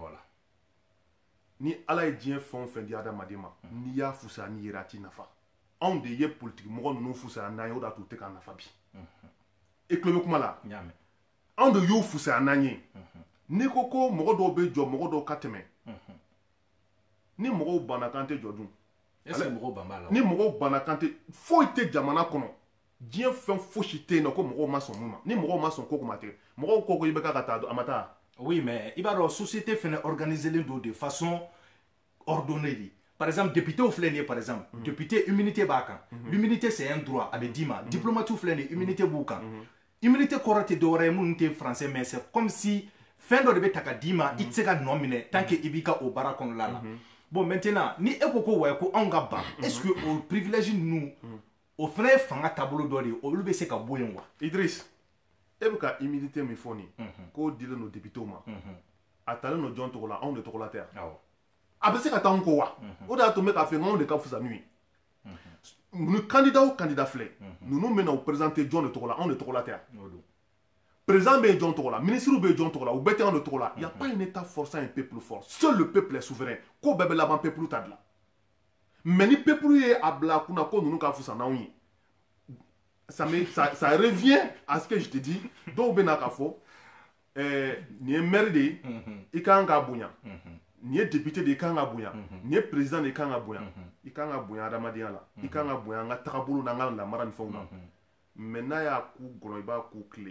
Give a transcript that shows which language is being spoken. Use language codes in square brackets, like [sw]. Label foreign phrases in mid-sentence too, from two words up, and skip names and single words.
[bm] ni Ala ye diɲɛ fɛn o fɛn di adamaden ma n'i y'a fusaya n'i yɛrɛ a t'i nafa anw de ye politique mɔgɔ ninnu fusaya n'an ye o de y'a to u tɛ k'an nafa bi e tulo bɛ kuma la anw de y'u fusaya n'an ye n'i ko ko mɔgɔ dɔw bɛ jɔ mɔgɔ dɔw ka tɛmɛ ni mɔgɔw banna k'an tɛ jɔ dun ni mɔgɔw banna k'an tɛ foyi tɛ jamana kɔnɔ diɲɛ fɛn fosi tɛ yen nɔ ko mɔgɔw ma sɔn mun ma ni mɔgɔw ma sɔn ko kuma tɛ mɔgɔw ko i bɛ ka taa a ma taa [fr] oui mais [bm] i b'a dɔn société fɛnɛ organisé len don [fr] de façon ordonnée [bm] de [fr] par exemple député [bm] filɛ nin ye [fr] par exemple député immunité [bm] b'a kan [fr] l'immunité c'est un droit [bm] a bɛ d'i ma diplomate filɛ nin ye immunité b'u kan immunité kɔrɔ tɛ dɔwɛrɛ ye minnu tɛ français [fr] mais c'est comme si [bm] fɛn dɔ de bɛ ta ka d'i ma i tɛ se ka nɔ minɛ [fr] tant que [bm] i b'i ka o baara kɔnɔna la [fr] bon maintenant [bm] ni e ko ko wa ko anw ka ban [fr] est-ce que [bm] o privilège ninnu o fana ye fanga taabolo dɔ de ye olu bɛ se ka bɔ yen wa Idriss e bɛ ka humilité min fɔ nin k'o dilen don députés ma a talen don jɔn tɔgɔ la anw de tɔgɔ la tɛ yan a bɛ se ka taa anw kɔ wa o de y'a to n bɛ k'a fɛ anw de ka fisa n'u ye ni candidat o candidat filɛ ninnu bɛ na o présenter jɔn de tɔgɔ la anw de tɔgɔ la tɛ yan président bɛ yen jɔn tɔgɔ la ministre bɛ yen jɔn tɔgɔ la u bɛɛ tɛ anw de tɔgɔ la [fr] y a pas un état forçant un peuple fort seul le peuple est souverain [bm] ko bɛɛ bɛ laban peuple ta dilan mais ni peuple ye a bila a kunna ko ninnu ka fisa n'anw ye [fr] ça revient à ce que je te dis [bm] dɔw bɛ na k'a fɔ nin ye maire de ye i kan k'a bonya nin ye député de ye i kan ka bonya nin ye président de ye i kan ka bonya i kan ka bonya adamadenya la i kan ka bonya an ka tagabolo n'an ka lamara ni fɛnw na mais n'a y'a ku gɔlɔ i b'a ku tile